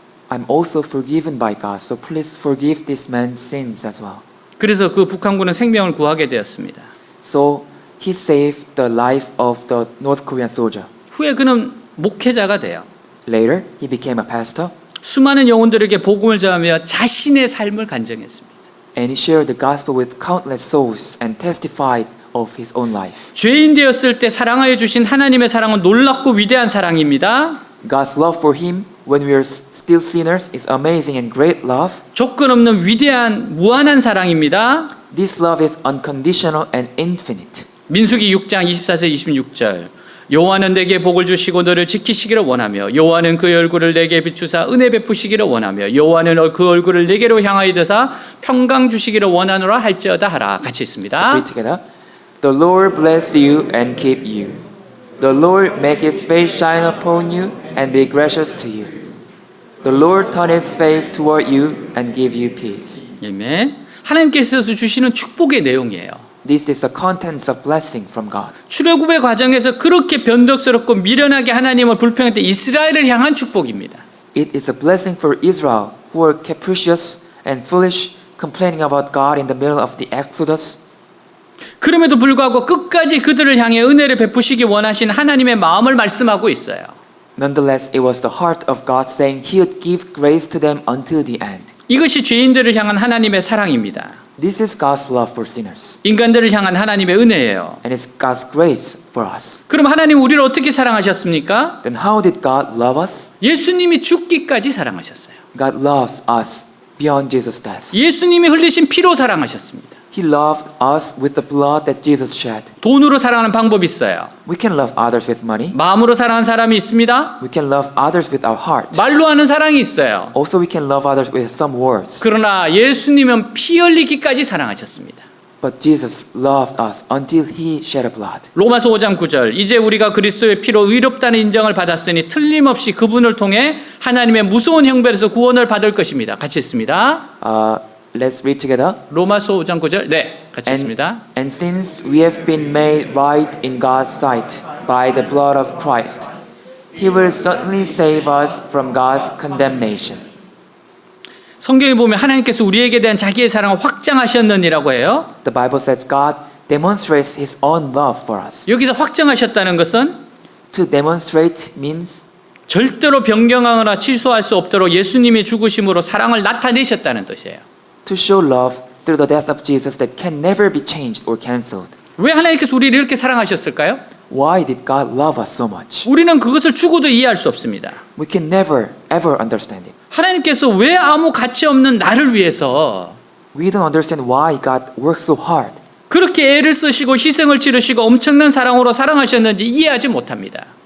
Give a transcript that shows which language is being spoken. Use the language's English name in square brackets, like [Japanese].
[English] I'm also forgiven by God, so please forgive this man's sins as well. [Korean] 그래서 그 북한군은 생명을 구하게 되었습니다. [English] So he saved the life of the North Korean soldier. [Korean] 후에 그는 목회자가 돼요. [English] Later, he became a pastor [Korean] 수많은 영혼들에게 복음을 전하며 자신의 삶을 간증했습니다. [English] and he shared the gospel with countless souls and testified of his own life. [Korean] 죄인 되었을 때 사랑하여 주신 하나님의 사랑은 놀랍고 위대한 사랑입니다. [English] God's love for him when we are still sinners is amazing and great love. [Korean] 조건 없는 위대한 무한한 사랑입니다. [English] This love is unconditional and infinite. [Korean] 민수기 6장 24절 26절 여호와는 내게 복을 주시고 너를 지키시기를 원하며 여호와는 그의 얼굴을 내게 비추사 은혜 베푸시기를 원하며 여호와는 그 얼굴을 내게로 향하여 드사 평강 주시기를 원하노라 할지어다 하라. 같이 [English] Let's [Korean] 있습니다. [English] read together. The Lord bless you and keep you. The Lord make his face shine upon you and be gracious to you. The Lord turn his face toward you and give you peace. [Korean] 아멘. 하나님께서 주시는 축복의 내용이에요. [English] This is the contents of blessing from God. [Korean] 출애굽의 과정에서 그렇게 변덕스럽고 미련하게 하나님을 불평했던 이스라엘을 향한 축복입니다. [English] It is a blessing for Israel who were capricious and foolish, complaining about God in the middle of the Exodus. [Korean] 그럼에도 불구하고 끝까지 그들을 향해 은혜를 베푸시기 원하신 하나님의 마음을 말씀하고 있어요. [English] Nonetheless, it was the heart of God saying he would give grace to them until the end. [Korean] 이것이 죄인들을 향한 하나님의 사랑입니다. [English] This is God's love for sinners, [Korean] 인간들을 향한 하나님의 은혜예요. [English] and it's God's grace for us. [Korean] 그럼 하나님 우리를 어떻게 사랑하셨습니까? [English] Then how did God love us? [Korean] 예수님이 죽기까지 사랑하셨어요. [English] God loves us beyond Jesus' death. [Korean] 예수님이 흘리신 피로 사랑하셨습니다. [English] He loved us with the blood that Jesus shed. [Korean] 돈으로 사랑하는 방법이 있어요. [English] We can love others with money. [Korean] 마음으로 사랑하는 사람이 있습니다. [English] We can love others with our heart. [Korean] 말로 하는 사랑이 있어요. [English] Also, we can love others with some words. [Korean] 그러나 예수님은 피 흘리기까지 사랑하셨습니다. [English] But Jesus loved us until he shed a blood. [Korean] 로마서 5장 9절 이제 우리가 그리스도의 피로 의롭다는 인정을 받았으니 틀림없이 그분을 통해 하나님의 무서운 형벌에서 구원을 받을 것입니다. 같이 있습니다. [English] Let's read together. [Korean] 로마서 5장 9절 네 같이 있습니다. [English] And since we have been made right in God's sight by the blood of Christ, he will certainly save us from God's condemnation. [Korean] 성경에 보면 하나님께서 우리에게 대한 자기의 사랑을 확장하셨느니라고 해요. [English] The Bible says God demonstrates his own love for us. [Korean] 여기서 확장하셨다는 것은 [English] To demonstrate means [Korean] 절대로 변경하거나 취소할 수 없도록 예수님의 죽으심으로 사랑을 나타내셨다는 뜻이에요. [English] to show love through the death of Jesus that can never be changed or cancelled. [Korean] 왜 하나님께서 우리를 이렇게 사랑하셨을까요? [English] Why did God love us so much? [Korean] 우리는 그것을 죽어도 이해할 수 없습니다. [English] We can never ever understand it. [Korean] 하나님께서 왜 아무 가치 없는 나를 위해서 [English] We don't understand why God works so hard. [Korean] 그렇게 애를 쓰시고 희생을 치르시고 엄청난 사랑으로 사랑하셨는지 이해하지 못합니다.